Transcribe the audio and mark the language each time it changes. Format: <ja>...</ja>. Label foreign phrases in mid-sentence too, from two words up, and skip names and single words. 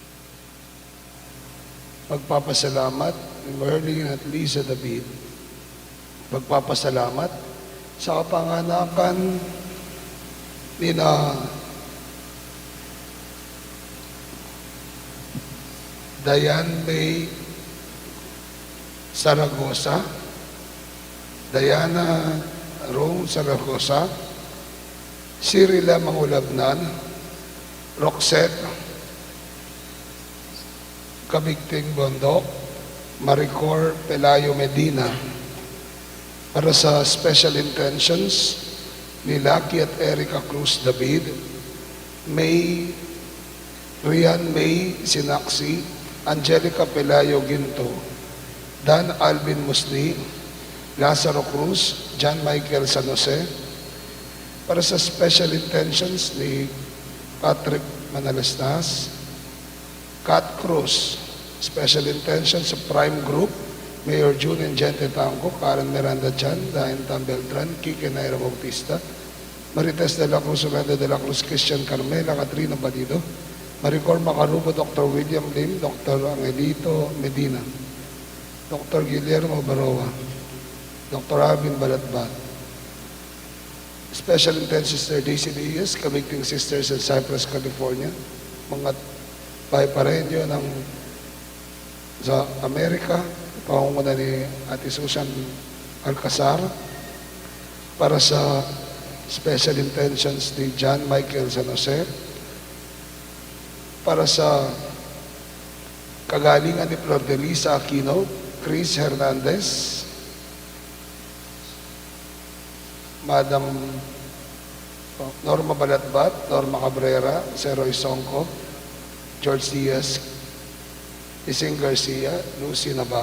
<tl>Magpapasalamat ni Merlin at Lisa David pagpapasalamat sa kapanganakan ni na Diane May Zaragoza, Diana Rome Zaragoza, Cyrila Mangulabnan, Roxette Kabigting Bondok, Maricor Pelayo Medina, para sa</tl> <en>special intentions</en> <tl>ni Lucky at Erica Cruz David, May Rian May Sinaksi, Angelica Pelayo Ginto, Dan Alvin Musni, Lazaro Cruz, John Michael San Jose, para sa</tl> <en>special intentions</en> <tl>ni Patrick Manalastas, Kat Cruz,</tl> <en>special intentions</en> <tl>sa Prime Group, Mayor June and Gente Tanco, Karen Miranda Chan, Dain Tam Beltran, Kike Naira Bautista, Marites de la Cruz, Orlando de la Cruz, Christian Carmela, Katrina Balido, Maricor Macarubo, Dr. William Lim, Dr. Angelito Medina, Dr. Guillermo Baroa, Dr. Alvin Balatbat,</tl> <en>Special Intentions Sister Daisy Diaz, Kabigting Sisters in Cypress, California,</en> <tl>mga paiparenyo ng sa Amerika, pangunguna ni Ate Susan Alcazar, para sa</tl> <en>Special Intentions</en> <tl>ni John Michael San Jose, para sa kagalingan ni Flor de Lisa Aquino, Chris Hernandez, Madam Norma Balatbat, Norma Cabrera, Seroy Songco, George Diaz, Ising Garcia, Lucy</tl>